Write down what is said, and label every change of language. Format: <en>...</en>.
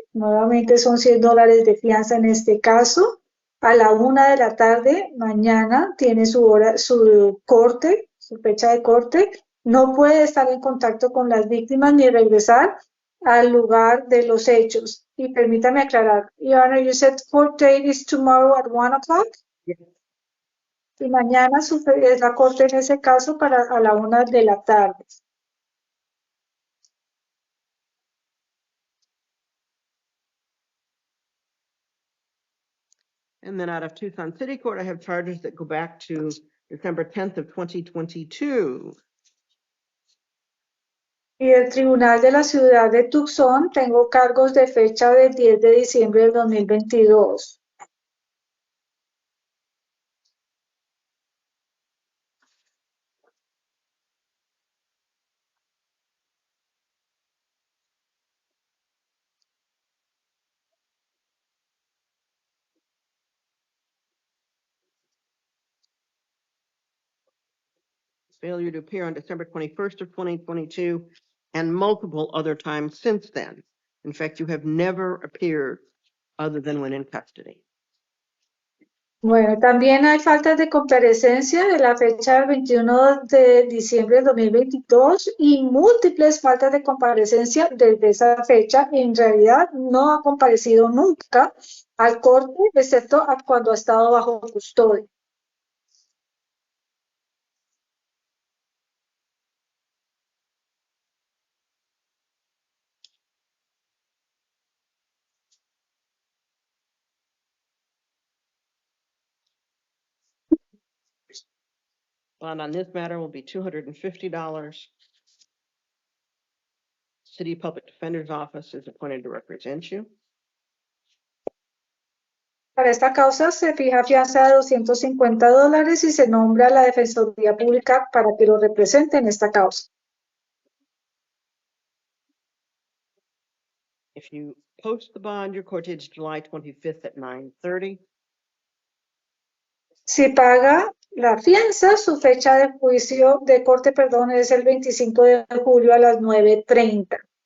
<es>Nuevamente son $100 de fianza en este caso. A la 1 de la tarde, mañana, tiene su hora, su corte, su fecha de corte. No puede estar en contacto con las víctimas ni regresar al lugar de los hechos. Y permítame aclarar,</es> <en>Your Honor, you said court date is tomorrow at 1 o'clock?</en> <es>Y mañana es la corte en ese caso para a la 1 de la tarde.</es> <en>And then out of Tucson City Court, I have charges that go back to December 10th of 2022.</en> <es>Y del Tribunal de la Ciudad de Tucson tengo cargos de fecha del 10 de diciembre del 2022.</es> <en>Failure to appear on December 21st of 2022 and multiple other times since then. In fact, you have never appeared other than when in custody.</en> <es>Bueno, también hay faltas de comparecencia de la fecha del 21 de diciembre del 2022 y múltiples faltas de comparecencia desde esa fecha. En realidad no ha comparecido nunca al corte, excepto cuando ha estado bajo custodia.</es> <en>Bond on this matter will be $250. City Public Defender's Office is appointed to represent you.</en> <es>Para esta causa se fija fianza de $250 y se nombra la Defensoría Pública para que lo represente en esta causa.</es> <en>If you post the bond, your court date is July 25th at 9:30.</en> <es>Si paga la fianza, su fecha de juicio de corte, perdón, es el 25 de julio a las 9:30.</es>